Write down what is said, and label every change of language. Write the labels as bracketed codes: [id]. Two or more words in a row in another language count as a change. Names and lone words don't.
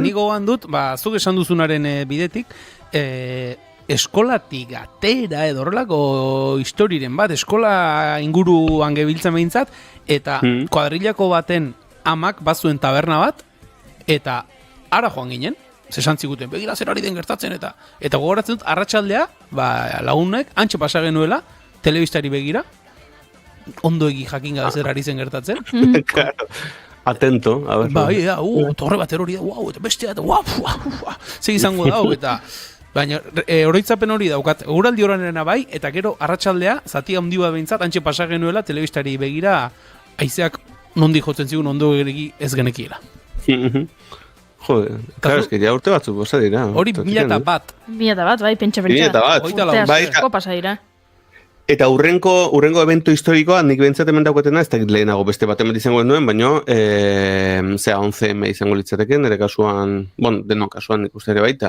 [eu] Ni gogoan dut, zuk esan duzunaren bidetik, eskolatik atera edo horrelako historiren bat, eskola inguruan gebiltzen behintzat, eta kuadrillako baten amak bazuen taberna bat, eta ara joan ginen, zesan ziguten, begira zer ari den gertatzen, eta gogoratzen dut, arratsaldea, lagunek, antxe pasa genuela, telebistari begira, ondo egi jakin gabe zer ari zen gertatzen. [es] Claro. Atento, a ver. [eu] Bai, torre bater hori da, eta bestea, ze izango dago, eta baina oroitzapen hori daukat, eguraldi horanena bai, eta gero arratsaldea, zati handi bat behintzat, antxe pasa genuela, telebistari begira, haizeak nondi jotzen zigun ondo ez genekiela. Jode, [es] claro, es que ya [eu] urte batzuk posa dira. Hori 2001. 2001, bai, pentsa. 2001. Urte asko pasa dira. Eta urrengo evento historikoa, nik behintzat hemen dauketena, ez da lehenago beste bat hemen izango nuen, baina 11M izango litzateken, nire kasuan, denok kasuan nik uste ere baita.